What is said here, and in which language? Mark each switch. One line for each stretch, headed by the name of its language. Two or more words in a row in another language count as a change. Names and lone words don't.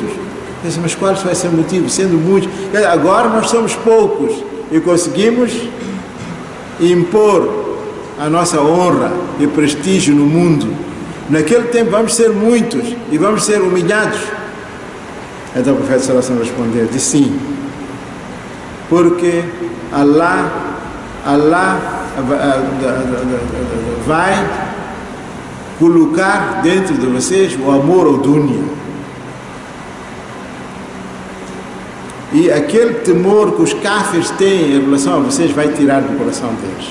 Portuguese: Disse, mas qual vai ser o motivo? Sendo muitos. Agora nós somos poucos e conseguimos impor a nossa honra e prestígio no mundo. Naquele tempo vamos ser muitos e vamos ser humilhados. Então o profeta
Arabic: صلى الله عليه وسلم
Portuguese: respondeu, disse sim, porque Allah vai colocar dentro de vocês o amor ao dunya. E aquele temor que os kafirs têm em relação a vocês vai tirar do coração deles.